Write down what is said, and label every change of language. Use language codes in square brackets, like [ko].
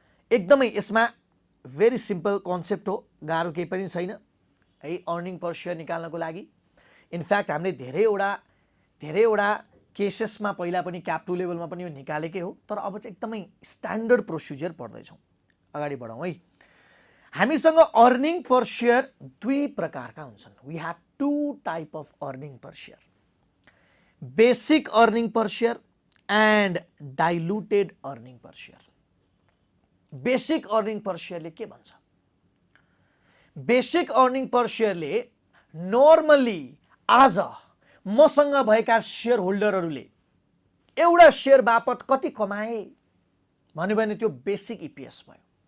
[ne] एकदमै यसमा very simple concept हो गाह्रो केही पनि छैन है अर्निङ पर शेयर निकाल्नको लागि इनफ्याक्ट हामीले धेरैवटा केसेसमा पहिला पनि क्याप 2 लेभलमा पनि यो निकालेकै हो तर अब चाहिँ एकदमै स्ट्यान्डर्ड प्रोसिजर पढ्दै छौं अगाडि बढौँ है। हामीसँग अर्निङ पर शेयर दुई प्रकारका हुन्छन्। [en] We have two type of earning per share, basic earning per share and diluted earning per share. [ne] Basic earning पर शेयरले के भन्छ? बेसिक अर्निङ पर शेयरले नर्मली आज मसँग भएका शेयर होल्डरहरूले एउटा शेयर बापत कति कमाए भन्यो भने त्यो बेसिक इपिएस भयो।